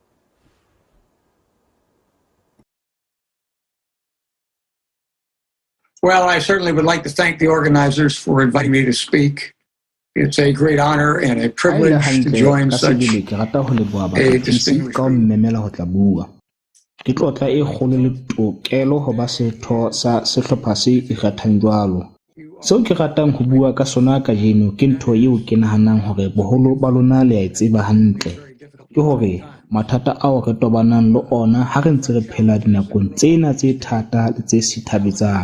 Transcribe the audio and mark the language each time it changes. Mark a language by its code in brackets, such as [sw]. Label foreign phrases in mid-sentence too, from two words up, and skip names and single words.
[en] Well, I certainly would like to thank the organizers for inviting me to speak. It's a great honor and a privilege to join such a distinguished group. [st] Ke tlotla e kgolo le tokelo ho ba setho sa sehlopha se ikgethang jwalo. Seo ke ratang ho bua ka sona kajeno ke ntho eo ke nahanang hore boholo ba lona le a tseba hantle. Ke hore mathata ao re tobanang le ona ha re ntse re phela dinakong tsena tse thata le tse sithabetsang.